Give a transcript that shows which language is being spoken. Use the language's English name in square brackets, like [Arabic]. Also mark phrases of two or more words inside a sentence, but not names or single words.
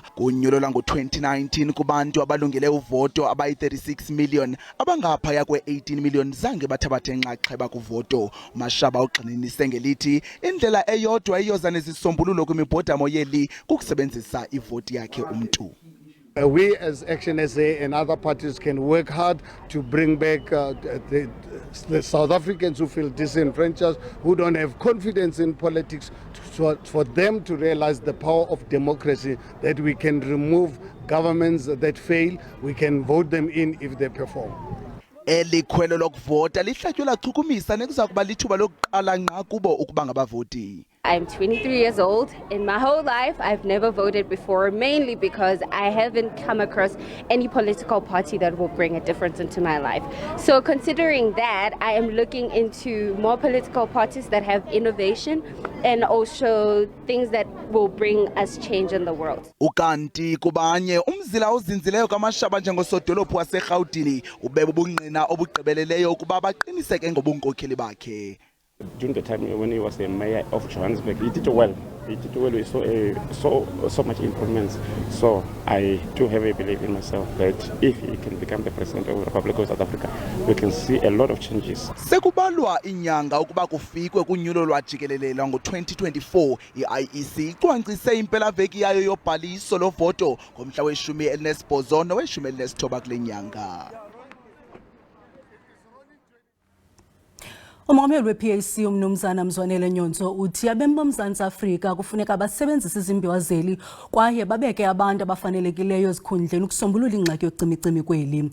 [Xhosa] Kunyulo lwango-2019 kubantu abalungele uvoto abayi-36 million abangaphaya kwe-18 million zange bathabathe inxaxheba kuvoto. Mashaba ugxininise ngelithi indlela eyodwa eyoza nezisombululo kwimibhodamo yeli kukusebenzisa ivoti yakhe. [English] We as Action SA and other parties can work hard to bring back the South Africans who feel disenfranchised, who don't have confidence in politics, for them to realize the power of democracy, that we can remove governments that fail, we can vote them in if they perform. [Xhosa] Elikhwelo lokuvota lihlatywe lachukumisa nekuza kuba lithuba lokuqala ngqa kubo ukuba ngabavoti. [English] I'm 23 years old. In my whole life, I've never voted before, mainly because I haven't come across any political party that will bring a difference into my life. So considering that, I am looking into more political parties that have innovation and also things that will bring us change in the world. [Xhosa] Ukanti kubanye umzila ozinzileyo kaMashaba njengosodolophu waseRhawutini ubebe ubungqina obugqibeleleyo ukuba baqiniseke ngobunkokheli bakhe. [English] During the time when he was the mayor of Johannesburg, he did well. He did well. We saw so much improvements. So I do have a belief in myself that if he can become the president of the Republic of South Africa, we can see a lot of changes. [Xhosa] Sekubalwa inyanga ukuba kufikwe kunyulo lwajikelelelwa ngo-2024, i-IEC icwangcise impelaveki yayo yobhaliso lovoto ngomhla we-18 nowe-19 kule nyanga. Umongameli we-PAC uMnumzana Mzwanele Nyonso uthi abemi boMzantsi Afrika kufuneka basebenzise izimbiwa zeli kwaye babeke abantu abafanelekileyo ezikhundleni ukusombulula ingxaki yocimicimi kweli.